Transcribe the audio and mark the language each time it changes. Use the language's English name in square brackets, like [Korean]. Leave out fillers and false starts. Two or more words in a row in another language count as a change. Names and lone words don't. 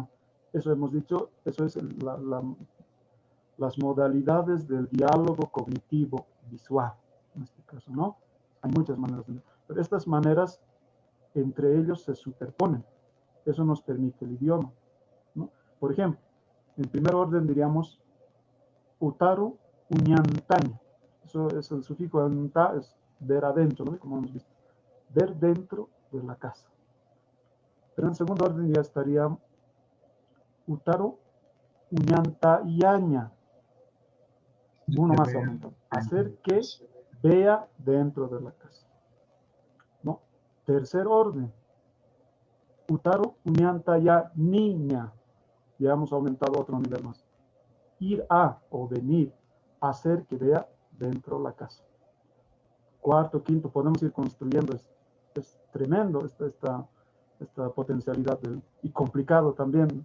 [Spanish] Eso hemos dicho, eso es las modalidades del diálogo cognitivo visual, en este caso, ¿no? Hay muchas maneras de ver, pero estas maneras entre ellos se superponen. Eso nos permite el idioma, ¿no? Por ejemplo, en primer orden diríamos [Aymara] utaru uñantaña. [Spanish] Eso es el sufijo anta, es ver adentro, ¿no? Como hemos visto. Ver dentro de la casa. Pero en segundo orden ya estaría [Aymara] utaru uñantayaña. [Spanish] Uno más aumenta. Hacer que vea dentro de la casa, ¿no? Tercer orden. [Aymara] Utaru uñantaya niña. [Spanish] Ya hemos aumentado otro nivel más. Ir a o venir, hacer que vea dentro de la casa. Cuarto, quinto, podemos ir construyendo. Es tremendo esta potencialidad y complicado también.